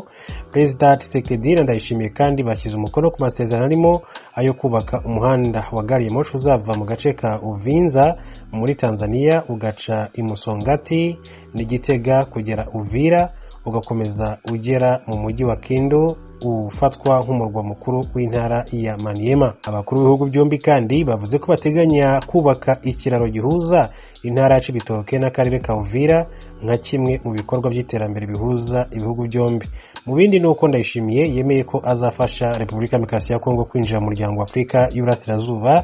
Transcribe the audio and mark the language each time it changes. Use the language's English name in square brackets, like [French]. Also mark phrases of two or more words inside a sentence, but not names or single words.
[Kinyarwanda] Perezida Tshisekedi ndayishimiye kandi bashyize umukono ku masezerano arimo ayo kubaka umuhanda wa gari ya moshi uzava mu gace ka Uvinza muri Tanzania ugaca Imusongati n'Igitega kugera Uvira ugakomeza ugera mu mujyi wa Kindu ufatwa nk'umurwa mukuru w'intara ya Maniema. Abakuru b'ibihugu byombi kandi bavuze ko bateganya kubaka ikiraro gihuza intara ya Cibitoke n'akarere ka Uvira nka kimwe mu bikorwa by'iterambere bihuza ibihugu byombi. Mu bindi nuko ndayishimiye yemeye ko azafasha Repubulika Demokarasi ya Kongo kwinjira mu muryango wa Afrika y'Uburasirazuba.